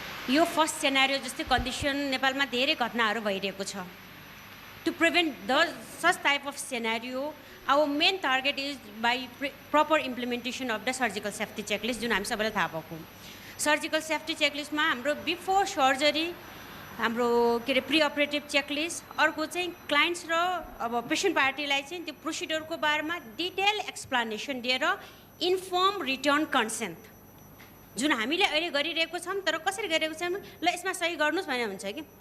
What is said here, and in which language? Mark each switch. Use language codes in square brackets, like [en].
[ne] यो first scenario जस्तै condition नेपालमा धेरै घटनाहरू भइरहेको छ। [en] To prevent such type of scenario, our main target is by proper implementation of the surgical safety checklist [ne] जुन हामी सबैलाई थाहा भएको। सर्जिकल सेफ्टी चेकलिस्टमा हाम्रो बिफोर सर्जरी हाम्रो के अरे प्री अपरेटिभ चेकलिस्ट, अर्को चाहिँ क्लाइन्ट्स र अब पेसेन्ट पार्टीलाई चाहिँ त्यो प्रोसिडरको बारेमा डिटेल एक्सप्लेनेसन दिएर इन्फर्म रिटर्न कन्सेन्ट जुन हामीले अहिले गरिरहेको छौँ, तर कसरी गरिरहेको छौँ, ल यसमा सही गर्नुहोस् भने हुन्छ कि